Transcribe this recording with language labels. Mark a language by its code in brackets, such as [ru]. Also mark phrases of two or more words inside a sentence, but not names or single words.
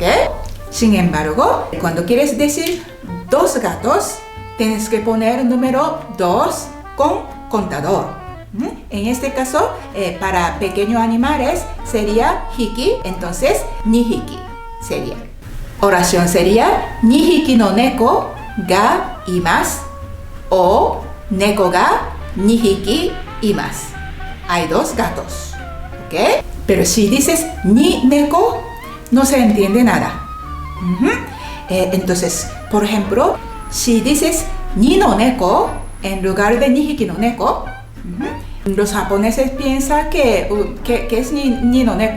[es] Sin embargo, cuando quieres decir dos gatos, tienes que poner el número 2 con contador. En este caso, para pequeños animales sería hiki, entonces nihiki sería. Oración sería [ja] 二匹の猫がいます o 猫が二匹います. [es] Hay dos gatos, ¿ok? Pero si dices [ja] 二猫, [es] no se entiende nada. Entonces, por ejemplo, si dices [ja] 二の猫 [es] en lugar de [ja] 二匹の猫, [es] los japoneses piensan que es [ja] 二の猫.